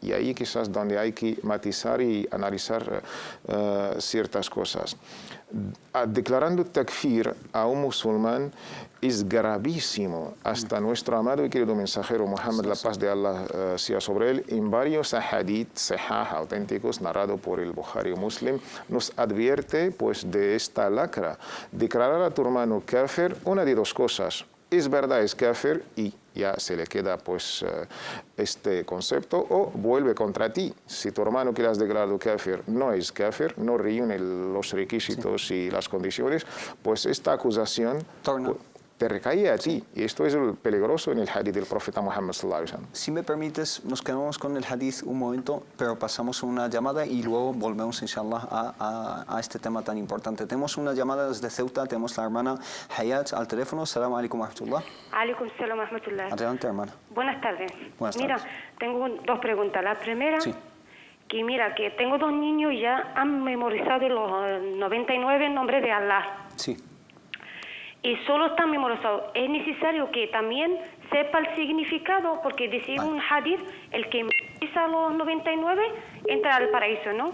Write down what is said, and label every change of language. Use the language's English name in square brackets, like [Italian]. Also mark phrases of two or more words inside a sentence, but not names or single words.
[Spanish] Y ahí quizás donde hay que matizar y analizar ciertas cosas. Declarando takfir a un musulmán es gravísimo. Hasta nuestro amado y querido mensajero Muhammad, la paz de Allah sea sobre él, en varios [Arabic] حديث صحيح [Spanish] auténticos narrados por el Bukhari Muslim, nos advierte pues de esta lacra. Declarar a tu hermano kafir, una de dos cosas. Es verdad, es kafir y ya se le queda pues este concepto, o vuelve contra ti. Si tu hermano que le has declarado kafir no es kafir, no reúne los requisitos y las condiciones, pues esta acusación te recae a ti. Y esto es el peligroso en el hadith del profeta Muhammad [Arabic] صلى الله عليه وسلم. [Spanish] Si me permites, nos quedamos con el hadith un momento, pero pasamos una llamada y luego volvemos, inshallah, a este tema tan importante. Tenemos una llamada desde Ceuta, tenemos la hermana Hayat al teléfono. [Arabic] السلام عليكم ورحمة الله. عليكم السلام ورحمة الله. [Spanish] Adelante, hermana. Buenas tardes. Buenas Mira, tardes. tengo dos preguntas. La primera, Sí. que mira, que tengo dos niños y ya han memorizado los 99 nombres de Allah. Sí. Y solo están memorizados. Es necesario que también sepa el significado, porque dice un hadith, el que memoriza los 99 entra al paraíso, ¿no?